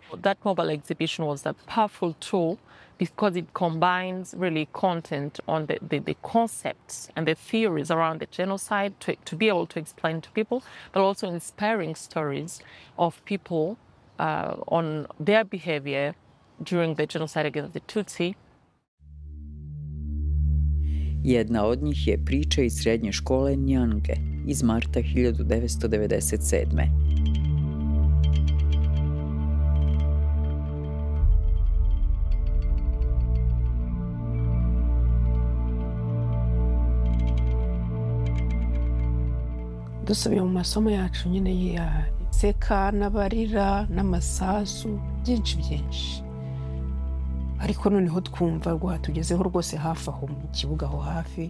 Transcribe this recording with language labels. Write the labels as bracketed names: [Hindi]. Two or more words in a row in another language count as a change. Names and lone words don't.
[English] That mobile exhibition was a powerful tool because it combines really content on the concepts and the theories around the genocide to be able to explain to people, but also inspiring stories of people on their behavior during the genocide against the Tutsi. [Bosnian] Jedna od njih je priča iz srednje škole Njange iz marta 1997. [Kinyarwanda] dusubiye mu masomo yacu nyine yaseka n'abarira n'amasasu byinshi ariko noneho twumva rwatugezeho rwose hafi aho mu kibuga aho hafi